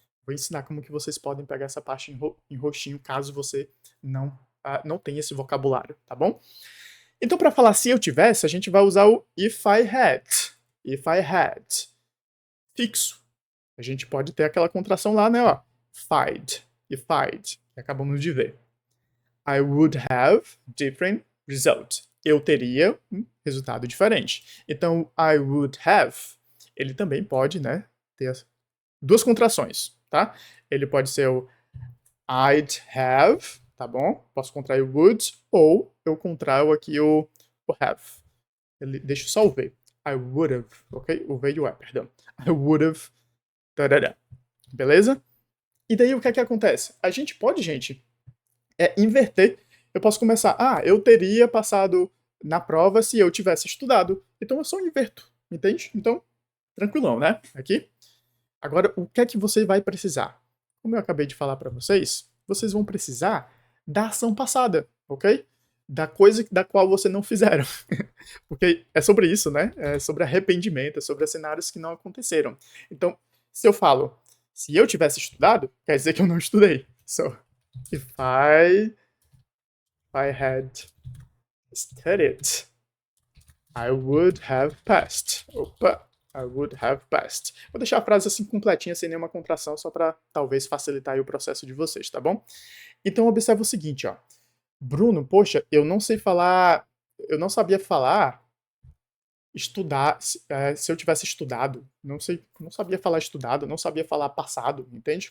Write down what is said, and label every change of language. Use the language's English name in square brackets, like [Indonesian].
[Portuguese] Vou ensinar como que vocês podem pegar essa parte em roxinho, caso você não tenha esse vocabulário, tá bom? Então, para falar se eu tivesse, a gente vai usar o [English] if I had. If I had. [Portuguese] Fixo. A gente pode ter aquela contração lá, né, ó. [English] If I'd, que acabamos de ver. I would have different result. [Portuguese] Eu teria um resultado diferente. Então, [English] I would have, [Portuguese] ele também pode, né, ter 2 contrações, tá? Ele pode ser o [English] I'd have, [Portuguese] tá bom? Posso contrair o would, ou eu contraio aqui o have. Deixa só o V. [English] I would have, [Portuguese] ok? O V e o E, perdão. [English] I would have, beleza? [Portuguese] E daí o que é que acontece? A gente pode, gente, inverter. Eu posso começar, eu teria passado na prova se eu tivesse estudado. Então eu só inverto, entende? Então, tranquilão, né? Aqui. Agora, o que é que você vai precisar? Como eu acabei de falar para vocês, vocês vão precisar da ação passada, ok? Da coisa da qual você não fizeram. Porque é sobre isso, né? É sobre arrependimento, é sobre cenários que não aconteceram. Então, se eu falo, se eu tivesse estudado, quer dizer que eu não estudei. [English] So, if I had studied, I would have passed. Opa, I would have passed. [Portuguese] Vou deixar a frase assim completinha, sem nenhuma contração, só para talvez facilitar aí o processo de vocês, tá bom? Então observa o seguinte, ó. Bruno, poxa, eu não sei falar, eu não sabia falar estudar, se eu tivesse estudado, não sei, não sabia falar estudado, não sabia falar passado, entende?